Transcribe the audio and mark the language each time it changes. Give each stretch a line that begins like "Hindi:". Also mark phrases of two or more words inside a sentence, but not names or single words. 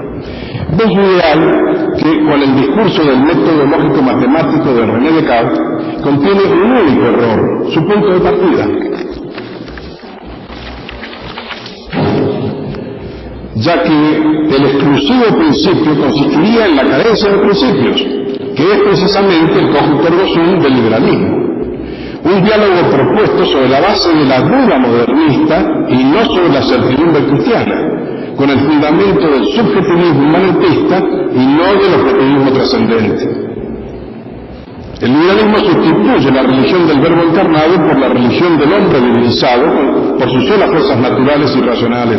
Spanish: Es ideal que, con el discurso del método lógico-matemático de René Descartes, contiene un único error, su punto de partida. Ya que el exclusivo principio consistiría en la carencia de principios, que es precisamente el
Latin: cogito ergo sum
Spanish: del liberalismo. Un diálogo propuesto sobre la base de la duda modernista y no sobre la certidumbre cristiana, con el fundamento del subjetivismo humanitista y no del objetivismo trascendente. El liberalismo sustituye la religión del verbo encarnado por la religión del hombre divinizado por sus solas fuerzas naturales y racionales.